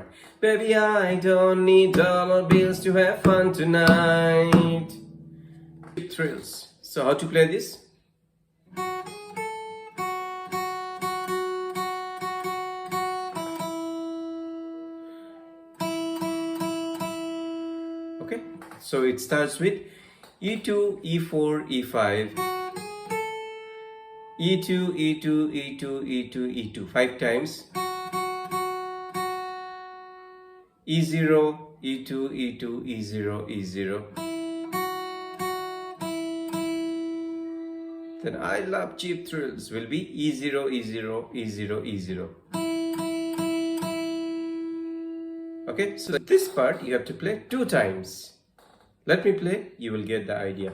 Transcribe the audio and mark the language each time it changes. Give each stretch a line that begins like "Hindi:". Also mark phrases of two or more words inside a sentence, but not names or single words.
English: Baby, I don't need dollar bills to have fun tonight. Thrills. So how to play this? Okay, so it starts with E2, E4, E5, E2, E2, E2, E2, E2, 5 times. E0, E2, E2, E0, E0. Then I love cheap thrills will be E0, E0, E0, E0. Okay, so this part you have to play 2 times. Let me play, you will get the idea.